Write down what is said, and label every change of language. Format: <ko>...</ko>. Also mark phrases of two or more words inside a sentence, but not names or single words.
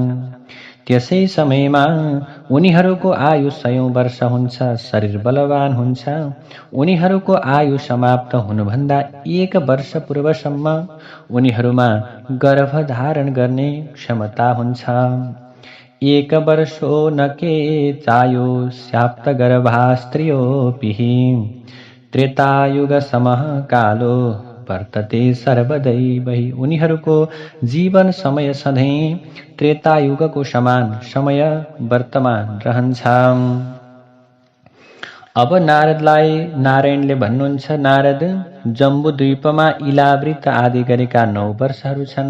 <ne>त्यसै समयमा उनीहरूको आयु 100 वर्ष हुन्छ, शरीर बलवान हुन्छ। उनीहरूको आयु समाप्त हुनुभन्दा 1 वर्ष पूर्वसम्म उनीहरूमा गर्भधारण गर्ने क्षमता हुन्छ।</ne> <sa>1 वर्षो न के चायो स्याप्त गर्भा स्त्रियोऽपि त्रेतायुग समः कालो वर्तते सर्वदैवै।</sa> <ne>उनीहरूको जीवन समय सधैँ त्रेतायुगको समान समय वर्तमान रहन्छ। अब नारदलाई नारायणले भन्नुहुन्छ, नारद, जम्बुद्वीपमा इलावृत आदि गरेका 9 वर्षहरू छन्।</ne>